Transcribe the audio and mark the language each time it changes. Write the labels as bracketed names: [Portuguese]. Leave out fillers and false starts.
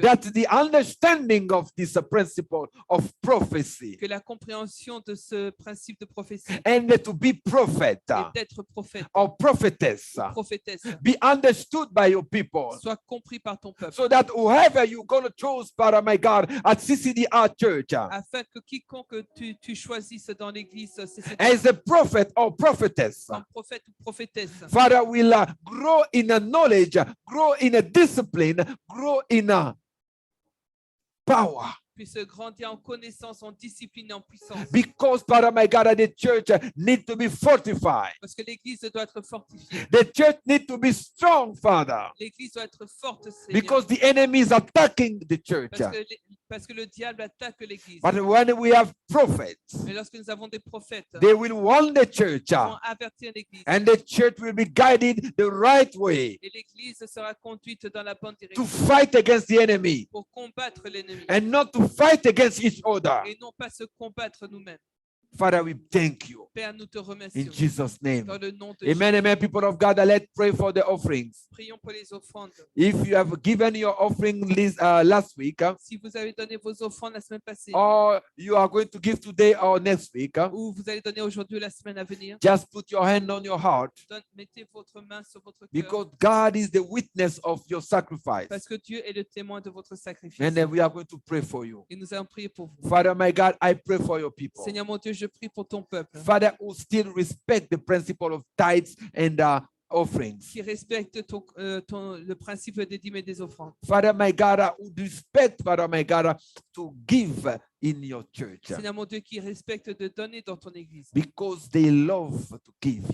[English] that the understanding of this principle of prophecy [French] que la compréhension de ce principe de prophétie [English] and to be prophet [French] et d'être prophète, [English] or prophetess [French] prophétesse, [English] be understood by your people [French] soit compris par ton peuple. [English] So that whoever you're going to choose, Father, my God, at CCDR Church, [French] Afin que quiconque tu choisisses dans l'église CCDR, [English] as a prophet or prophetess, [French] comme prophète ou prophétesse, [English] Father, will grow in a knowledge, grow in a discipline, grow in a power. [French] puisse grandir en connaissance, en discipline et en puissance. [English] Because, Father, my God, the church need to be fortified. [French] Parce que l'église doit être fortifiée. [English] The church need to be strong, Father. [French] L'église doit être forte, Seigneur. [English] Because the enemy is attacking the church. [French] Parce que le diable attaque l'église. [English] But when we have prophets, [French] Mais lorsque nous avons des prophètes, [English] they will warn the church, [French] ils vont avertir l'église. [English] and the church will be guided the right way [French] Et l'église sera conduite dans la bonne [English] to [French] direction [English] fight against the enemy [French] pour combattre l'ennemi [English] and not to fight against each other. [French] et non pas se combattre nous-mêmes. [English] Father, we thank you [French] Père, nous te [English] in [French] remercions. [English] Jesus' name. [French] Dans le nom de [English] Amen, [French] Jésus, [English] amen. People of God, let's pray for the offerings. [French] prions pour les offrandes. [English] If you have given your offering list last week, [French] Si vous avez donné vos offrandes la semaine passée, [English] or you are going to give today or next week, [French] ou vous allez donner aujourd'hui ou la semaine à venir, [English] just put your hand on your heart, [French] mettez votre main sur votre cœur. [English] because God is the witness of your sacrifice. [French] Parce que Dieu est le témoin de votre sacrifice. [English] And then we are going to pray for you. [French] Et nous allons prier pour vous. [English] Father, my God, I pray for your people. [French] Seigneur mon Dieu, je prie pour ton peuple [English] Father, who still respect the principle of tithes and offerings. [French] qui respecte le principe des dîmes et des offrandes. [English] Father, my God, who respect, Father, my God, to give in your church, [French] Seigneur mon Dieu, qui respecte de donner dans ton église. [English] because they love to give you,